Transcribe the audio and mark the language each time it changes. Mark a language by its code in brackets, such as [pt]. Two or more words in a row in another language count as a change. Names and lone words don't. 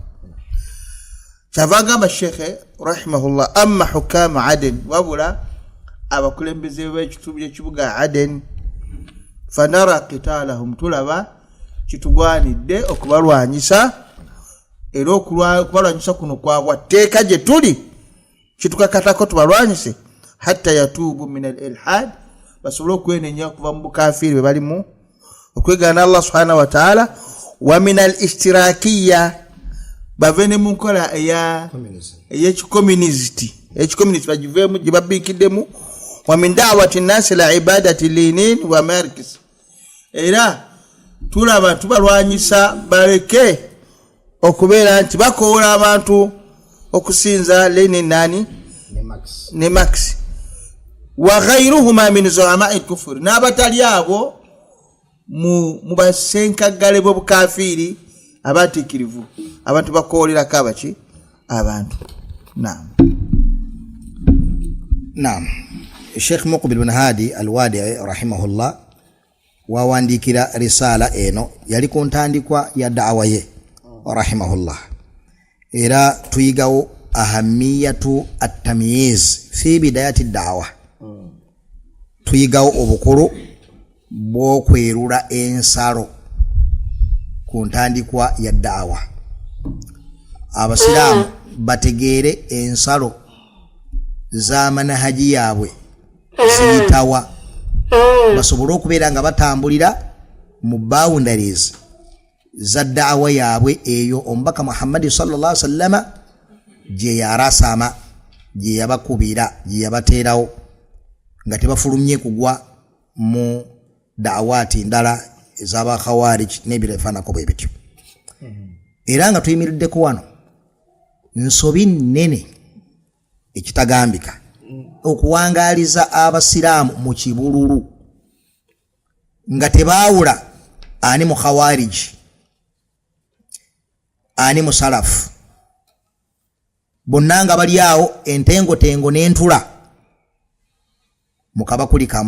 [lg] Kyava gamba Sheikh rahimahullah: [ar] amma hukam Aden, [lg] wabula abakulembeze b'ekitundu ky'ekibuga Aden, [ar] fanara qitalahum, [lg] tulaba kitugwanidde okubalwanyisa. Era okubalwanyisa kuno kwabwa tteeka gye tuli kitukakatako tubalwanyise [ar] hatta yatubu min al-ilhad, [lg] basobole okwenenya okuva mu bukafiri bwe balimu okwegana Allah [ar] subhanahu wa ta'ala, wa min al-ishtirakiyya, [lg] bave ne mu nkola ey'ekikomunisiti, ekikomunisiti bagiveemu gye babbiikiddemu, [ar] wa min da'wati nnasi la ibadati linin wa markis. [lg] Era tulaba tubalwanyisa baleke okubeera nti bakoola abantu okusinza Lenin nani ne Marx [ar] wa ghayruhuma min zu'ama'i kufur, [lg] n'abatali abo mu basenkagale b'obukafiri abatikirivu, abantu bakoolera kabaki abantu. Naam. Sheikh Muqbil bin Hadi al-Wadi'i rahimahullah wawandikira risala eno yali ku ntandikwa ya da'wa ye rahimahullah. Era tuyigawo [ar] ahamiyatu at-tamyiz fi bidayati ad-da'wa. [lg] Tuyigawo obukulu bw'okwerula ensalo ku ntandikwa ya da'wa. Abasiraamu bategeere ensalo za manahaji yaabwe ziyitawa, basobole okubeera nga batambulira mu boundaries za da'wa yaabwe eyo omubaka Muhammad [ar] sallallahu alaihi wasallam [lg] gye yarasama, gye yabakubira, gye yabateerawo nga tebafulumye kugwa mu da'waati ndala ez'aba khawarij n'ebirefaanako bwe bityo. Era nga tuyimiriddeko wano nsobi nnene ekitagambika okuwangaaliza abasiraamu mu kibululu nga tebaawula ani mu khawarij ani mu salafu, bonna nga bali awo entengotengo n'entula mu kabakuli kamu.